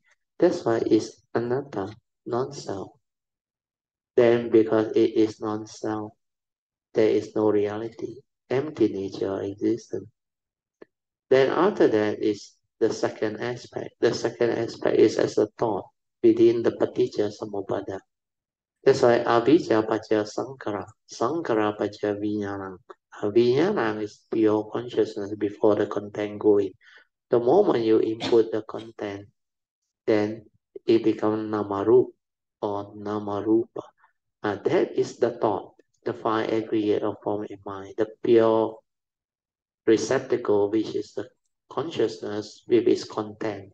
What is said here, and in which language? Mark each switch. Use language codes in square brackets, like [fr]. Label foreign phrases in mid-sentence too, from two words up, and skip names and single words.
[en] That's why it's anatta, non-self. Then, because it is non-self, there is no reality, empty nature of existence. Then after that is the second aspect. The second aspect is as a thought within the [pi] paticca samuppada. [en] That's why [pi] avijja paccaya sankhara, sankhara paccaya vijnana. [en] Vijnana is pure consciousness before the content go in. The moment you input the content, then it becomes namarup or namarupa. That is the thought, the five aggregate of form in mind, the pure receptacle, which is the consciousness with its content.